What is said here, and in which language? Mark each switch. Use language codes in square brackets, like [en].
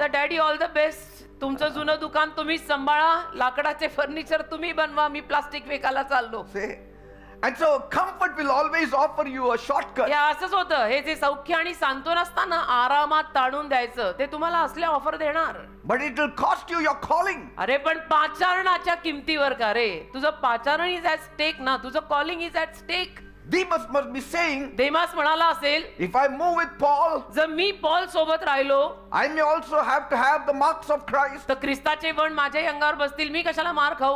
[en] तर daddy all the best. [mr] तुमचं जुनं दुकान तुम्हीच सांभाळा, लाकडाचे फर्निचर तुम्ही बनवा, मी प्लास्टिक विकायला चाललो. [en] See? And so comfort will always offer you a shortcut. [mr] या असंच होतं. हे जे सौख्य आणि सांत्वन असताना आरामात ताणून द्यायचं, ते तुम्हाला असले ऑफर देणार. [en] But it will cost you your calling. [mr] अरे पण पाचारणाच्या किमतीवर का रे? तुझं पाचारण [en] is at stake [mr] ना, तुझं calling is at stake. [en] Demas must be saying, [mr] देमास म्हणाला असेल, [en] if I move with Paul, [mr] जर मी पॉल सोबत राहिलो [en] I may also have to have the marks of Christ. [mr] तर ख्रिस्ताचे वण माझ्याही अंगावर बसतील, मी कशाला मार खाऊ?